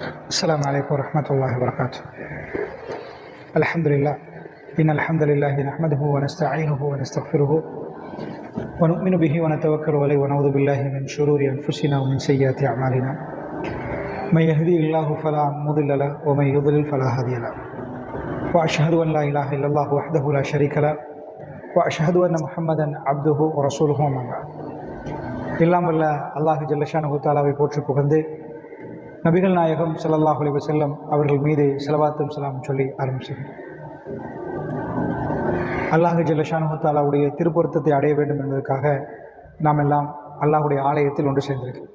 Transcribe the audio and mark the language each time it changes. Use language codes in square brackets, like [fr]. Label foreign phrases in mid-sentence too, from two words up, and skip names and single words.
[ar] السلام عليكم ورحمة الله وبركاته. الحمد لله إن الحمد لله نحمده ونستعينه ونستغفره ونؤمن به ونتوكل عليه ونعوذ بالله من شرور أنفسنا ومن سيئات أعمالنا من يهدي الله فلا مضل له ومن يضلل فلا هادي له وأشهد أن لا إله إلا الله وحده لا شريك له وأشهد أن محمدا عبده ورسوله أما بعد. [ta] எல்லாம் வல்ல [ar] الله جل شأنه تعالى [ta] போற்றி புகழ்ந்து நபிகள் நாயகம் [ar] صلى الله عليه وسلم [ta] அவர்கள் மீது ஸலவாத்தும் ஸலாமும் சொல்லி ஆரம்பிச்சேன். [ar] الله جل شأنه تعالى [ta] திருப்பொருத்தத்தை அடைய வேண்டும் என்பதற்காக நாம் எல்லாம் அல்லாஹுடைய ஆலயத்தில் ஒன்று சேர்ந்திருக்கிறோம்.